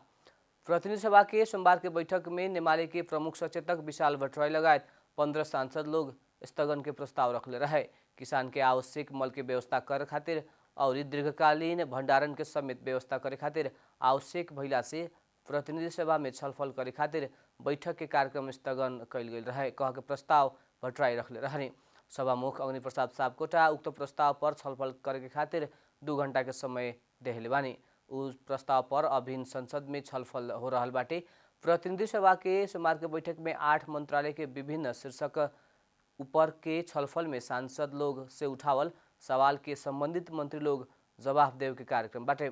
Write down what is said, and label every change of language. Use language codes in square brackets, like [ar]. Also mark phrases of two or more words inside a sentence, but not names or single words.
[bho] प्रतिनिधि सभा के सोमवार के बैठक में नेमाले के प्रमुख सचेतक विशाल भट्टराई लगायत 15 सांसद लोग स्थगन के प्रस्ताव रखले रहे। किसान के आवश्यक मल के व्यवस्था करे खातिर और दीर्घकालीन भंडारण के समेत व्यवस्था करे खातिर आवश्यक भइला से प्रतिनिधि सभा में छलफल करे खातिर बैठक के कार्यक्रम स्थगन कैल गेल रहे कह के प्रस्ताव भट्टराई रखले रहने। सभामुख अग्नि प्रसाद सापकोटा उक्त प्रस्ताव पर छलफल करे के खातिर 2 घंटा के समय देहले बानी। उस प्रस्ताव पर अभिन्न संसद में छलफल हो रहा बाटे। प्रतिनिधि सभा के सोमवार के बैठक में 8 मंत्रालय के विभिन्न शीर्षक ऊपर के छलफल में सांसद लोग से उठावल सवाल के संबंधित मंत्री लोग जवाब देव के कार्यक्रम बाटे।